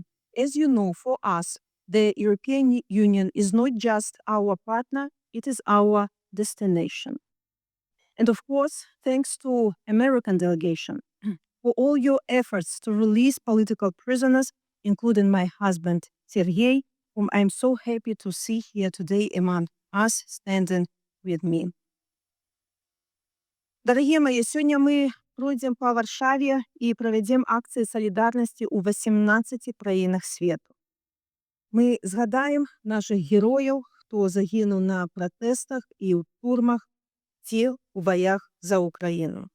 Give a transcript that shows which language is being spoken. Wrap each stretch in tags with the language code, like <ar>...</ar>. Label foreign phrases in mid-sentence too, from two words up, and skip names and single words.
<en>As you know, for us, the European Union is not just our partner, it is our destination. And of course, thanks to American delegation for all your efforts to release political prisoners, including my husband, Sergei, whom I'm so happy to see here today among us, standing with me.</en> <ru>Дорогие мои,</ru> <be>сёння мы пройдзем па Варшаве і правядзем акцыі салідарнасці ў 18 краінах свету. Мы згадаем нашых герояў, хто загінуў на пратэстах і ў турмах ці ў баях за Украіну.</be>